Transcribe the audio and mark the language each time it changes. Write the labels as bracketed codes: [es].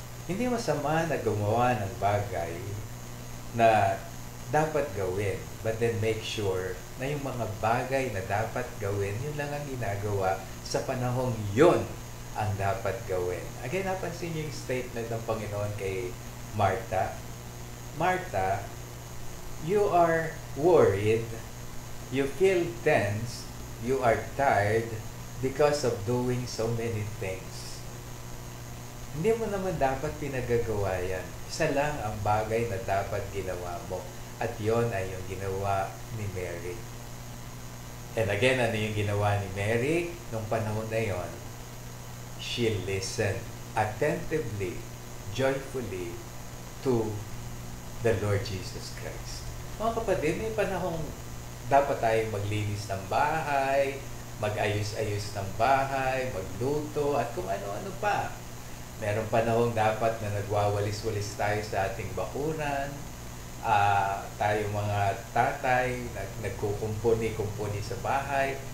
[tl] Hindi masama na gumawa ng bagay na dapat gawin, [en] but then make sure [tl] na yung mga bagay na dapat gawin, yun lang ang ginagawa sa panahong yun ang dapat gawin. Again, napansin niyo yung statement ng Panginoon kay Martha. [en] Martha, you are worried, you feel tense, you are tired because of doing so many things. [tl] Hindi mo naman dapat pinagagawa yan. Isa lang ang bagay na dapat ginawa mo. At yon ay yung ginawa ni Mary. [en] And again, [tl] ano yung ginawa ni Mary nung panahon na yon? [en] She listened attentively, joyfully to the Lord Jesus Christ. [tl] Mga kapatid, may panahong dapat tayong maglinis ng bahay, mag-ayos-ayos ng bahay, magluto, at kung ano-ano pa. Merong panahong dapat na nagwawalis-walis tayo sa ating bakuran. Tayo mga tatay, nagkukumpuni-kumpuni sa bahay.